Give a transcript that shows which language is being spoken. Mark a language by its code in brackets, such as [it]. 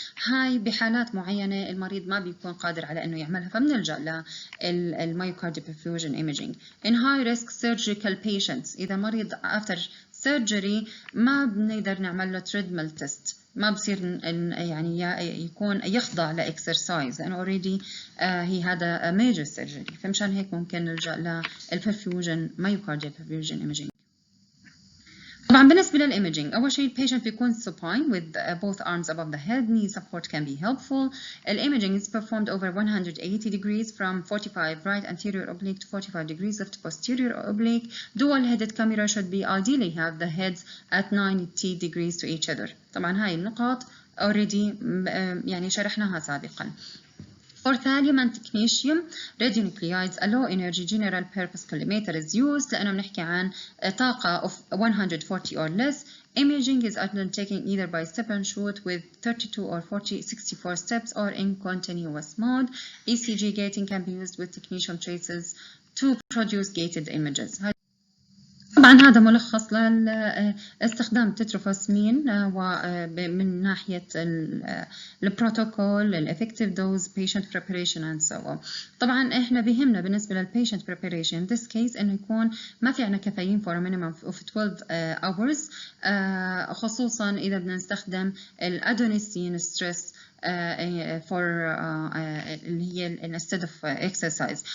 [ar] هاي بحالات معينة المريض ما بيكون قادر على إنه يعملها، فبنلجأ للmyocardial perfusion imaging. [en] In high risk surgical patients، [ar] إذا مريض [en] after surgery [ar] ما بنقدر نعمل له treadmill test، ما بصير يعني يكون يخضع لإكسرسايز لأنه [en] already he had a major surgery، [ar] فمشان هيك ممكن نلجأ للperfusion [en] myocardial perfusion imaging. [ar] طبعا بالنسبة للإيميجينج أول شيء البيشنت بيكون [en] supine with both arms above the head. Knee support can be helpful. الإيميجينج is performed over 180 degrees from 45 right anterior oblique to 45 degrees left posterior oblique. Dual-headed camera should be ideally have the heads at 90 degrees to each other. [ar] طبعا هاي النقاط already يعني شرحناها سابقا. [en] For thallium and technetium, radionuclides, a low energy general purpose collimator is used [ar] لأنه بنحكي عن طاقة [en] of 140 or less. Imaging is undertaken either by step and shoot with 32 or 64 steps or in continuous mode. ECG gating can be used with technetium traces to produce gated images. [ar] طبعا هذا ملخص لاستخدام التتروفوسمين ومن ناحية البروتوكول، ال [en] effective dose, patient preparation and so on. [ar] طبعا احنا بيهمنا بالنسبة للpatient preparation [en] in this case [ar] انه يكون ما في عنا كافيين [en] for a minimum of 12 hours، [ar] خصوصا اذا بدنا نستخدم الادونيسين ستريس for اللي هي [en] instead of exercise.